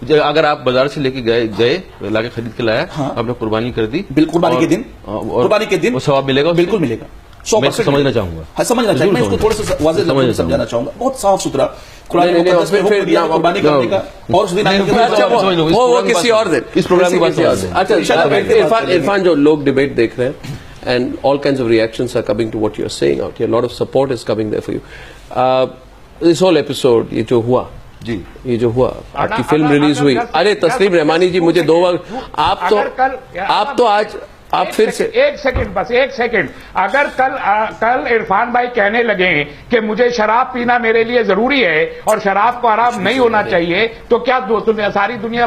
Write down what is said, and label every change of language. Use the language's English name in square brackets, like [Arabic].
[Urdu] اگر آپ بازار سے لے کے گئے لا کے خرید کے لایا, آپ نے قربانی کر دی, قربانی کے دن وہ ثواب ملے گا, بالکل ملے گا. میں سمجھنا چاہوں گا, سمجھنا چاہیے, میں اس کو تھوڑا سا واضح سمجھانا چاہوں گا, بہت صاف ستھرا قرآن قربانی کرنے کا, اور اس دن وہ کسی اور دن اس پروگرام کی بات ہے. [English] Irfan, [Urdu] جو لوگ ڈیبیٹ دیکھ رہے ہیں [English] and all kinds of reactions are coming to what you're saying out here, a lot of support is coming there for you. This whole episode, [Urdu] یہ جو ہوا, جی یہ جو ہوا, آپ کی فلم ریلیز ہوئی, ارے تسلیم رحمانی جی مجھے 2 وقت, آپ تو آج آپ پھر سے ایک سیکنڈ, اگر کل عرفان بھائی کہنے لگے کہ مجھے شراب پینا میرے لیے ضروری ہے اور شراب کو حرام نہیں ہونا چاہیے, تو کیا ساری دنیا